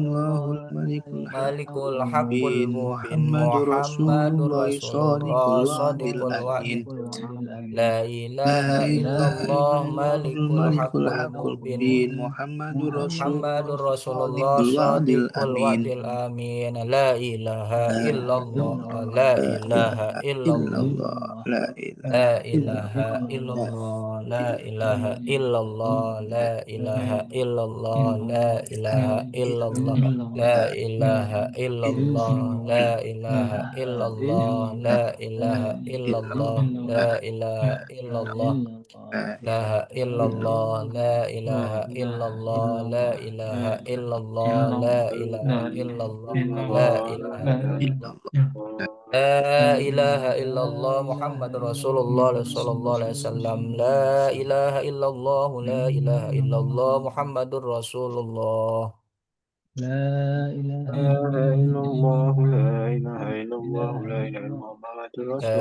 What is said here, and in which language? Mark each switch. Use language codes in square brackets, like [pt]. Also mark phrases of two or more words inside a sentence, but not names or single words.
[ar] إلا الله الملك malikul haqqul haqqul mubin mubin Muhammadur Muhammadur Rasulullah Rasulullah صادق الوعد sadiqul amin. الوعد لا La ilaha ilaha illallah illallahul malikul malikul haqqul haqqul mubin المبين محمد رسول الله محمد رسول الله صادق الوعد sadiqul amin. الوعد الأمين لا إله La إلا الله لا إله ilaha illallah إلا الله لا إله لا إله illallah. إلا الله لا إله إلا الله لا إله إلا الله لا إله إلا الله لا إله إلا الله لا إله إلا الله لا إله إلا الله لا إله إلا الله. لا إلا الله لا إله إلا الله لا إله إلا الله لا إله إلا الله لا إله لا إله إلا الله محمد رسول الله صلى الله عليه وسلم. لا إله إلا الله لا إله إلا الله محمد رسول الله. لا إله لا إله إلا الله لا إله إلا إلا الله لا إله إلا الله محمد رسول